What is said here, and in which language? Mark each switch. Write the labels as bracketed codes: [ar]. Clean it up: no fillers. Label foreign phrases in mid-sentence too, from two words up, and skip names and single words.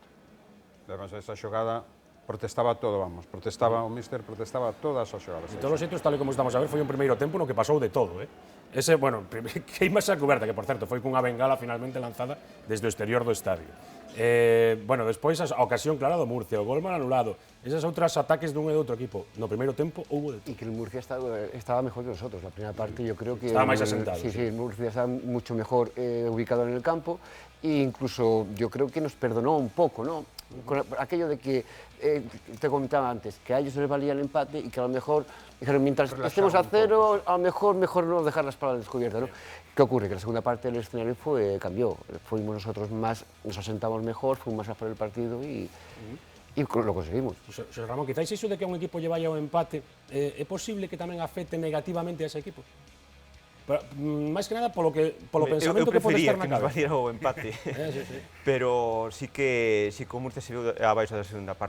[gl] Además, esa xogada protestaba todo, vamos, protestaba o míster, protestaba todas as xogadas. De todos os xeitos, tal como estamos a ver, foi un primeiro tempo no que pasou de todo, Ese, bueno, queimase a cuberta, que por certo foi cunha bengala finalmente lanzada desde o exterior do estadio. Bueno, despois a ocasión clara do Murcia, o gol mal anulado, esas outras ataques dun e do outro equipo. No primeiro tempo houve de todo. [es] Y que el Murcia estaba mejor que nosotros. La primera parte yo creo que... [gl] Estaba máis asentado. [es] Sí, el Murcia estaba mucho mejor ubicado en el campo e incluso yo creo que nos perdonó un poco, ¿no? Con aquello de que te comentaba antes, que a ellos les valía el empate y que a lo mejor dijeron, mientras estemos a cero, a lo mejor no dejar las palabras descubiertas, ¿no? ¿Qué ocurre? Que la segunda parte del escenario cambió. Fuimos nosotros más, nos asentamos mejor, fuimos más a por el partido y lo conseguimos. [gl] Xosé Ramón, quizáis iso de que un equipo lle vaya ao empate, é posible que tamén afecte negativamente a ese equipo? Pero, máis que nada polo pensamento que pode estar na cabeza. Eu prefería que nos valiera o empate, pero sí que o Murcia se viu abaixo da segunda parte.